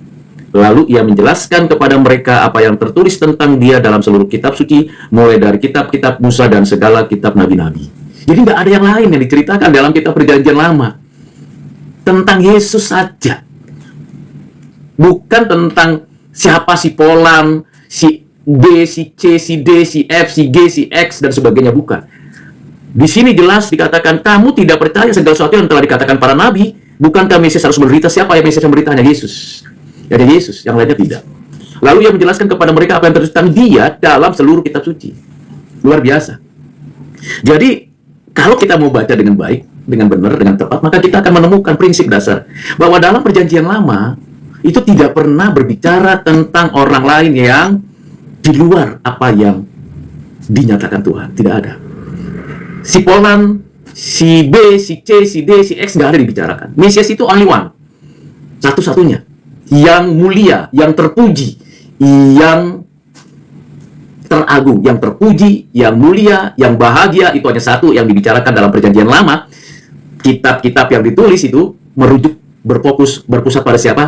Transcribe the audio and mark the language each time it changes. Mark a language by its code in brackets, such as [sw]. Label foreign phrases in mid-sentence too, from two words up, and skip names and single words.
[id] Lalu ia menjelaskan kepada mereka apa yang tertulis tentang dia dalam seluruh kitab suci, mulai dari kitab-kitab Musa dan segala kitab nabi-nabi. Jadi nggak ada yang lain yang diceritakan dalam kitab Perjanjian Lama. Tentang Yesus saja. Bukan tentang siapa si Polam, si B, si C, si D, si F, si G, si X, dan sebagainya. Bukan. Di sini jelas dikatakan, kamu tidak percaya segala sesuatu yang telah dikatakan para nabi. Bukankah Mesias harus menderita? Siapa yang Mesias yang menderita? Hanya Yesus. Ada Yesus, yang lainnya tidak. Lalu ia menjelaskan kepada mereka apa yang tertulis tentang dia dalam seluruh kitab suci. Luar biasa. Jadi, kalau kita mau baca dengan baik, dengan benar, dengan tepat, maka kita akan menemukan prinsip dasar bahwa dalam Perjanjian Lama itu tidak pernah berbicara tentang orang lain yang di luar apa yang dinyatakan Tuhan. Tidak ada. Si Polan, si B, si C, si D, si X nggak ada dibicarakan. Mesias itu [en] only one. [id] Satu-satunya. Yang mulia, yang terpuji, yang teragung, yang terpuji, yang mulia, yang bahagia, itu hanya satu yang dibicarakan dalam Perjanjian Lama. Kitab-kitab yang ditulis itu merujuk, berpusat pada siapa?